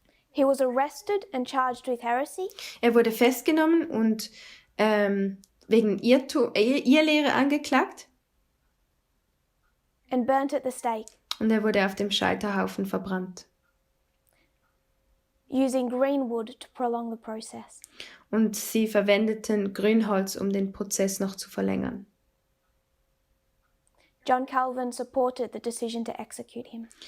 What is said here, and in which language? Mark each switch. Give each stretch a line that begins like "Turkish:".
English: He was arrested and charged with heresy,
German: Er wurde festgenommen und wegen Irrlehre angeklagt
English: and burnt at the stake,
German: und er wurde auf dem Scheiterhaufen verbrannt.
English: using green wood to prolong the process.
German: Und sie verwendeten Grünholz, um den Prozess noch zu verlängern.
English: John Calvin supported the decision to execute him.